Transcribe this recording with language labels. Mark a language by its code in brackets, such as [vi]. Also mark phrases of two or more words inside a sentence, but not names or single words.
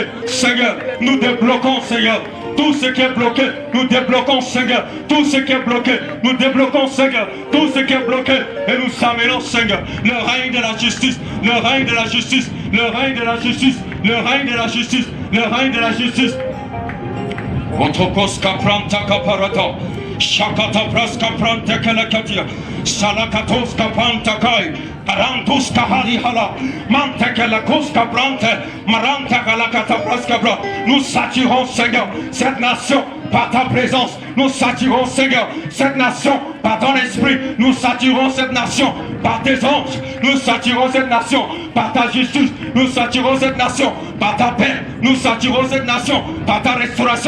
[fr] Seigneur, nous débloquons, Seigneur. Tout ce qui est bloqué, nous débloquons, Seigneur. Tout ce qui est bloqué, nous débloquons, Seigneur. Tout ce qui est bloqué, et nous amenons, Seigneur, le règne de la justice, le règne de la justice, le règne de la justice, le règne de la justice, le règne de la justice. Otokos kapranta kaparata, shakata pras kapranta kalakatia, salakatos kapranta kai, parantus kahari hala, mante kalakos kaprante, maranta kalakata pras kapra. Nous saturons, Seigneur, cette nation par ta présence. Nous saturons, Seigneur, cette nation par ton esprit. Nous saturons cette nation par tes anges. Nous saturons cette nation par ta justice. Nous saturons cette nation par ta paix. Nous saturons cette nation par ta restauration.